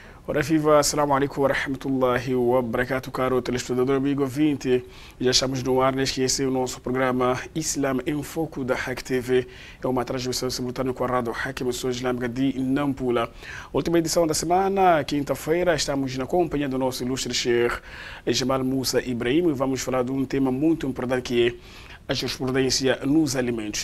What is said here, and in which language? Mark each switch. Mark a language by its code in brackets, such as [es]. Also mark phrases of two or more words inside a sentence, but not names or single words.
[pt] Ora viva, [ar] السلام عليكم و رحمة الله و بركاته, [pt] caro telespectador, amigo ouvinte. Já estamos no ar, neste que esse é o nosso programa Islam em Foco da Hack TV. É uma transmissão simultânea com a Rádio Hack, emissora islâmica de Nampula. Última edição da semana, quinta-feira, estamos na companhia do nosso ilustre Sheikh Jamal Musa Ibrahim e vamos falar de um tema muito importante que é a jurisprudência nos alimentos.